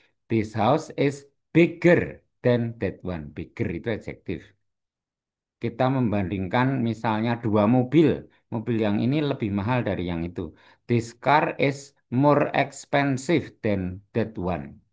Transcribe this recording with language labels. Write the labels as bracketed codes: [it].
[en] This house is bigger than that one. [id] Bigger itu adjektif. Kita membandingkan misalnya dua mobil. Mobil yang ini lebih mahal dari yang itu. [en] This car is more expensive than that one.